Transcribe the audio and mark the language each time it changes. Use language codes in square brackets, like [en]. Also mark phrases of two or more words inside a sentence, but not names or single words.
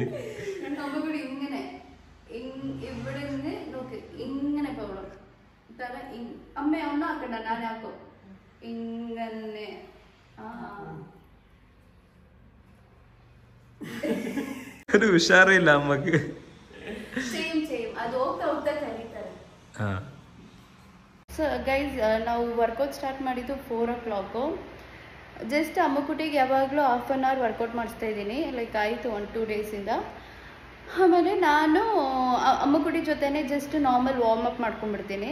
[ml] അമ്മുകുട്ടി ഇങ്ങനെ ഇവിടെ നിന്ന് നോക്ക്, ഇങ്ങനെ പോകണം. അമ്മ ഒന്നും ആക്കണ്ട, ഞാൻ ആക്കും. ഇങ്ങനെ ഒരു ഉഷാറില്ല അമ്മക്ക്. [kn] ಸೇಮ್ ಅದು ಹೋಗ್ತಾ ಹೋಗ್ತಾ ಕರೀತಾರೆ. [en] so guys, [kn] ನಾವು [en] workout start [kn] ಮಾಡಿದ್ದು 4 o'clock. ಜಸ್ಟ್ ಅಮ್ಮುಕುಟಿಗೆ ಯಾವಾಗಲೂ [en] half an hour workout [kn] ಮಾಡಿಸ್ತಾ ಇದ್ದೀನಿ. ಲೈಕ್ ಆಯಿತು 1-2 ಡೇಸಿಂದ. ಆಮೇಲೆ ನಾನು ಅಮ್ಮುಕುಟಿ ಜೊತೆನೇ [en] just normal warmup [kn] ಮಾಡ್ಕೊಂಡ್ಬಿಡ್ತೀನಿ.